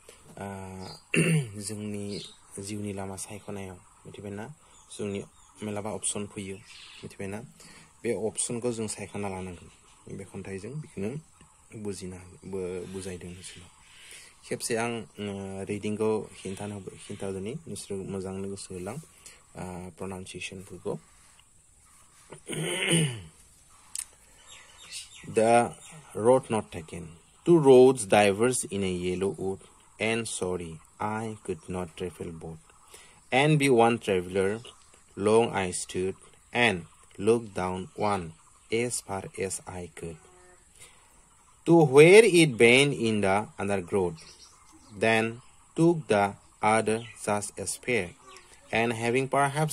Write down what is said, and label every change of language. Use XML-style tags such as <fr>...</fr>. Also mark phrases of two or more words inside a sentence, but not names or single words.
<brx>जोंनि जिउनि लामा सायख'नायाव मिथिबायना जोंनि मेलाबा अपसन फैयो मिथिबायना बे अपसनखौ जों सायख'ना लानांगोन बे खन्थाइजों बेखौनो बुजायदों नोंसोरनाव खेबसे आं रिडिंखौ खिन्थादोनि नोंसोर मोजांनो गोसो होलां प्रनाउन्सिएसनफोरखौ</brx> <en>The road not taken two roads diverged in a yellow wood and sorry I could not travel both and be one traveler long I stood and looked down one as far as I could to where it bent in the undergrowth then took the other just as fair and having perhaps</en>